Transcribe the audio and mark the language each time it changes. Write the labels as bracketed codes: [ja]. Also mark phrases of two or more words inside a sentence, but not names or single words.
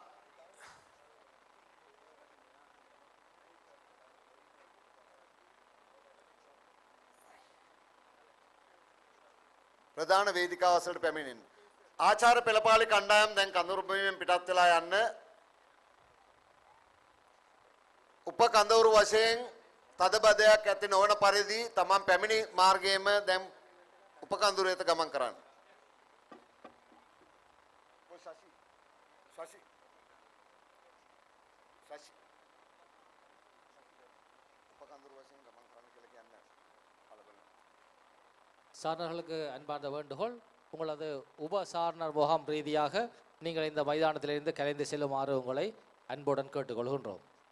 [si] ප්‍රධාන වේදිකාව අසලට පැමිණෙන්න. ආචාර පෙළපාලි කණ්ඩායම් දැන් කඳවුරු භූමියෙන් පිටත් වෙලා යන්න. උපකඳවුරු වශයෙන් තදබදයක් ඇති නොවන පරිදි තමන් පැමිණි මාර්ගයේම දැන් උපකඳවුරු වෙත ගමන් කරන්න. [ta] சாரணர்களுக்கு அன்பார்ந்த வேண்டுகோள், உங்களது உப சாரணர் முகாம் ரீதியாக நீங்கள் இந்த மைதானத்திலிருந்து கலைந்து செல்லுமாறு உங்களை அன்புடன் கேட்டுக்கொள்கின்றோம்.